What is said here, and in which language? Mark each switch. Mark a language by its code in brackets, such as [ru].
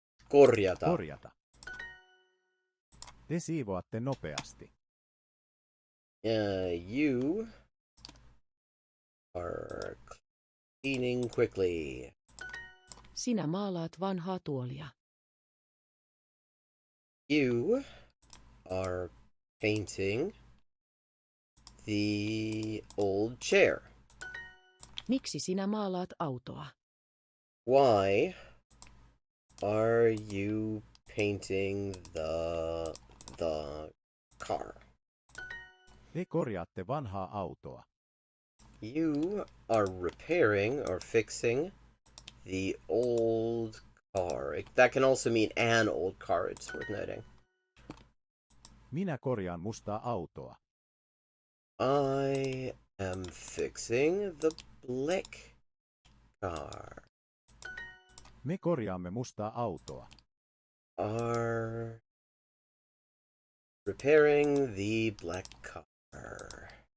[fi] Korjata. Korjata. Te siivoatte nopeasti. [en] You are cleaning quickly. [fi] Sinä maalaat vanhaa tuolia. [en] You are painting the old chair. [fi] Miksi sinä maalaat autoa? [en] Why are you painting the car? [fi] Te korjaatte vanhaa autoa. [en] You are repairing or fixing the old car. That can also mean an old car, it's worth noting. [fi] Minä korjaan mustaa autoa. [en] I am fixing the black car. [fi] Me korjaamme mustaa autoa. [en] Are repairing the black car.